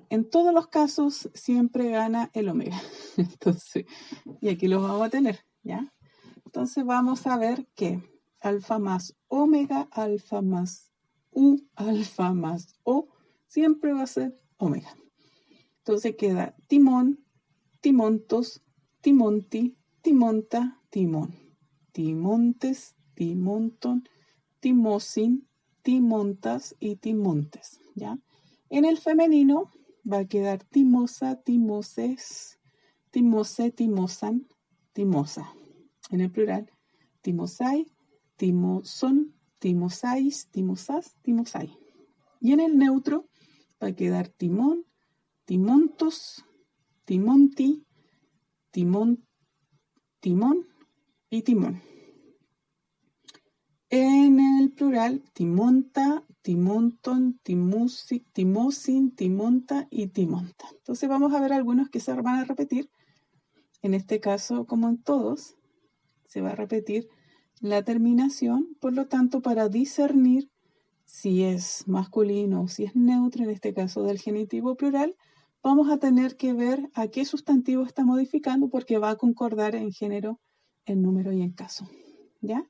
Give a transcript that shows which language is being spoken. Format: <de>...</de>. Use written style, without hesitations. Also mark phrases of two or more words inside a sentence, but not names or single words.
<es>En todos los casos siempre gana el omega. Entonces, y aquí los vamos a tener, ¿ya? Entonces vamos a ver que alfa más omega, alfa más U alfa más O siempre va a ser omega. Entonces queda timón,</es> <el>τιμῶντος, τιμῶντι, τιμῶντα, τιμῶν. τιμῶντες, τιμώντων, τιμῶσιν, τιμῶντας y τιμῶντες, ¿ya?</el> <es>En el femenino va a quedar</es> <el>τιμῶσα, τιμώσης, τιμώσῃ, τιμῶσαν, τιμῶσα.</el> <es>En el plural,</es> <el>τιμῶσαι, τιμωσῶν, τιμώσαις, τιμώσας, τιμῶσαι.</el> <es>Y en el neutro va a quedar</es> <el>τιμῶν, τιμῶντος, τιμῶντι, τιμῶν, τιμῶν</el> <es>y timón. En el plural,</es> <el>τιμῶντα, τιμώντων, τιμοῦσι, τιμῶσιν, τιμῶντα y timonta.</el> <es>Entonces vamos a ver algunos que se van a repetir. En este caso, como en todos, se va a repetir la terminación. Por lo tanto, para discernir si es masculino o si es neutro, en este caso del genitivo plural, vamos a tener que ver a qué sustantivo está modificando porque va a concordar en género, en número y en caso, ¿ya?</es>